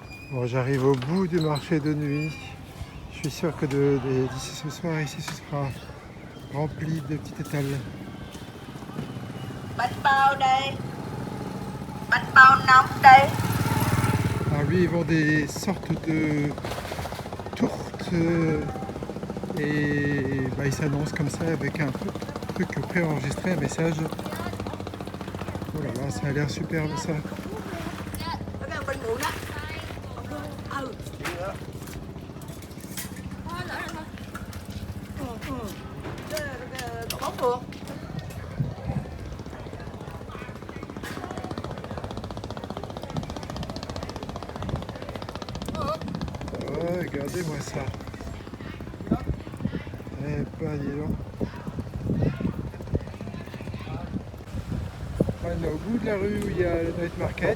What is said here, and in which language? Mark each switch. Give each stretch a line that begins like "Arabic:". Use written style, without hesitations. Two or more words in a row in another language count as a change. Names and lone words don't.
French: Bon, j'arrive au bout du marché de nuit. Je suis sûr que d'ici ce soir, ici, ce sera rempli de petits étals.
Vietnamese: Bánh bao đây. Bánh bao nóng đây.
French: Alors lui, ils vendent des sortes de tourtes et bah, il s'annonce comme ça avec un truc préenregistré, un message. Oh là là, ça a l'air superbe ça.
Vietnamese: Nó đang bên bụi đó. Ừ. Bóng được.
French: Oh, regardez-moi ça. Eh ben, dis donc. On est au bout de la rue où il y a le
English: night market.